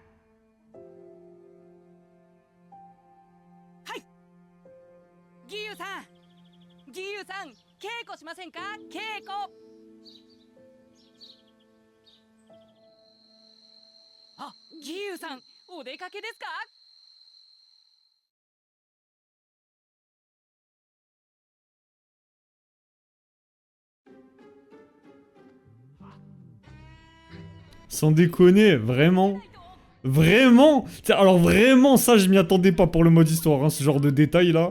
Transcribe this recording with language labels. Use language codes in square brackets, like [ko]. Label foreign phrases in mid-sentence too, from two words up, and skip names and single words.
[ja] はい、義勇さん、義勇さん、稽古しませんか？稽古。あ、義勇さん、お出かけですか？ [fr] Sans déconner, vraiment. Vraiment. Alors vraiment, ça je m'y attendais pas pour le mode histoire, hein, ce genre de détails là.